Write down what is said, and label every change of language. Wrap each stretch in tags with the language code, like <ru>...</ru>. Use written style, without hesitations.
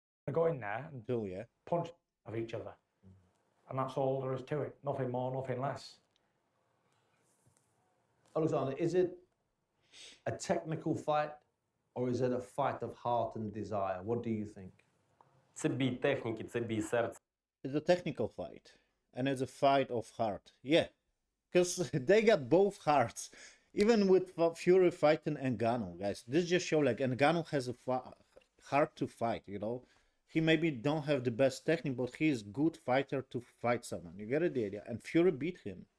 <en>Go in there and Yeah, punch of each other. And that's all there is to it. Nothing more, nothing less. Oleksandr, is it a technical fight or is it a fight of heart and desire? What do you think?</en> <uk>Це бій техніки, це бій серця.</uk> <en>it's a technical fight, and it's a fight of heart. Yeah, because they got both hearts. Even with Fury fighting Ngannou, guys, this just show like Ngannou has a heart to fight. You know, he maybe don't have the best technique, but he is good fighter to fight someone. You get the idea? And Fury beat him.</en>